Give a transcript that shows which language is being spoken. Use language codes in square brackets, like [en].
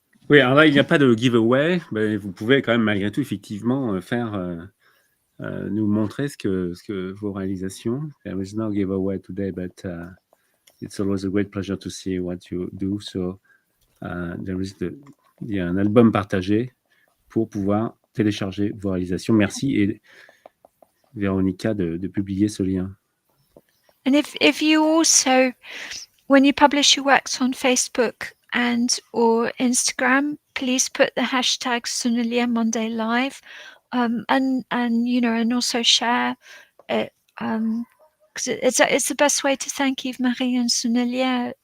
[fr] Oui, alors là, il n'y a pas de giveaway, mais vous pouvez quand même malgré tout effectivement faire nous montrer ce que vos réalisations. [en] There is no giveaway today, but it's always a great pleasure to see what you do. [fr] So il y a un album partagé pour pouvoir télécharger vos réalisations. Merci et Véronica de publier ce lien. [en] And if you also, when you publish your works on Facebook and or Instagram, please put the hashtag Lumière Monday Live, and you know, and also share it, because it's the best way to thank Yves Marie and Sunelier.